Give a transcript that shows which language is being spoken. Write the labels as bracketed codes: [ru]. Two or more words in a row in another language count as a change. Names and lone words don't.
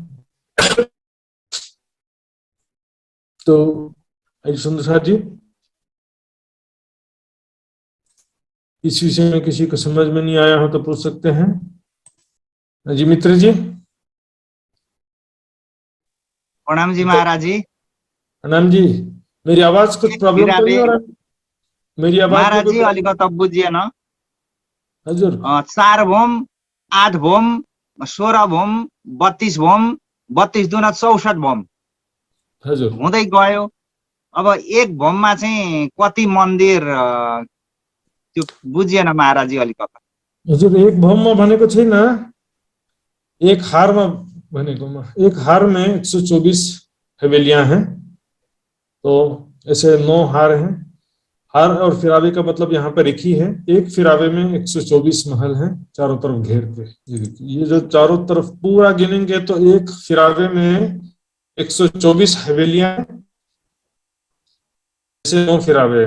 [hi] तो सुंदर साथ जी, इस विषय में किसी को समझ में नहीं आया हो तो पूछ सकते हैं जी। मित्र जी प्रणाम जी महाराज जी। प्रणाम जी। मेरी आवाज कुछ प्रॉब्लम तो नहीं हो रहा? मेरी आवाज [ne] महाराज जी अलिकति बुझिएन। हजुर 4 भौम, 8 भौम, 16 भौम, 32 भौम, 32 दुना 64 भौम हजुर हुँदै गयो। अब एक भौममा चाहिँ कति मन्दिर त्यो बुझिएन महाराज जी अलिकति। हजुर एक भौममा भनेको छैन, एक हारमा भनेकोमा। [hi] एक हार में 124 हवेलियां हैं, तो ऐसे 9 हार हैं। हार और फिरावे का मतलब यहाँ पर एक ही है। एक फिरावे में 124 महल हैं चारों तरफ घेर के। ये जो चारों तरफ पूरा गिनेंगे तो एक फिरावे में 124 हवेलियां, ऐसे 9 फिरावे।